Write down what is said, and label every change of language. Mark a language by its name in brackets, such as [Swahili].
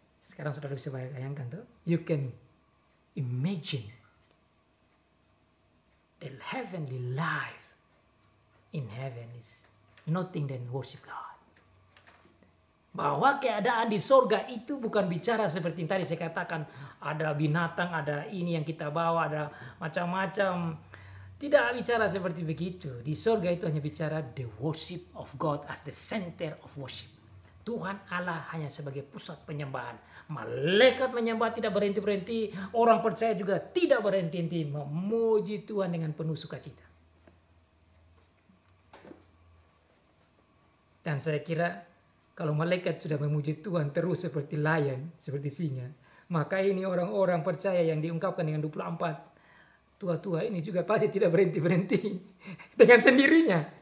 [Indonesian] Sekarang saudara bisa bayangkan tuh, [English] you can imagine the heavenly life in heaven is nothing than worship God. [Indonesian] Bahwa keadaan di sorga itu bukan bicara seperti yang tadi saya katakan, ada binatang, ada ini yang kita bawa, ada macam-macam. Tidak bicara seperti begitu. Di sorga itu hanya bicara [English] the worship of God as the center of worship. [Indonesian] Tuhan Allah hanya sebagai pusat penyembahan. Malaikat menyembah tidak berhenti-berhenti. Orang percaya juga tidak berhenti-henti memuji Tuhan dengan penuh sukacita. Dan saya kira kalau malaikat sudah memuji Tuhan terus seperti lion, seperti singa, maka ini orang-orang percaya yang diungkapkan dengan 24 tua-tua ini juga pasti tidak berhenti-berhenti. Dengan sendirinya.